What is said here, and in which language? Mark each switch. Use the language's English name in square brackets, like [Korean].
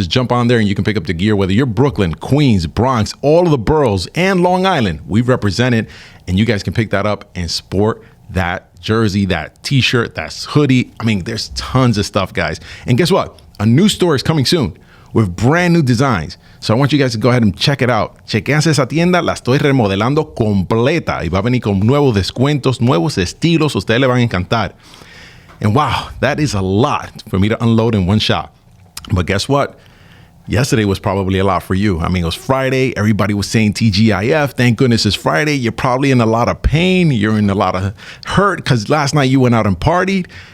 [English] Just jump on there and you can pick up the gear, whether you're Brooklyn, Queens, Bronx, all of the boroughs, and Long Island. We've represented, and you guys can pick that up and sport that jersey, that t-shirt, that hoodie. I mean, there's tons of stuff, guys. And guess what? A new store is coming soon with brand new designs. So I want you guys to go ahead and check it out. [Spanish] Chequense esa tienda, la estoy remodelando completa y va a venir con nuevos descuentos, nuevos estilos. Ustedes le van a encantar. [English] And wow, that is a lot for me to unload in one shot. But guess what? Yesterday was probably a lot for you. I mean, it was Friday. Everybody was saying TGIF. Thank goodness it's Friday. You're probably in a lot of pain. You're in a lot of hurt because last night you went out and partied.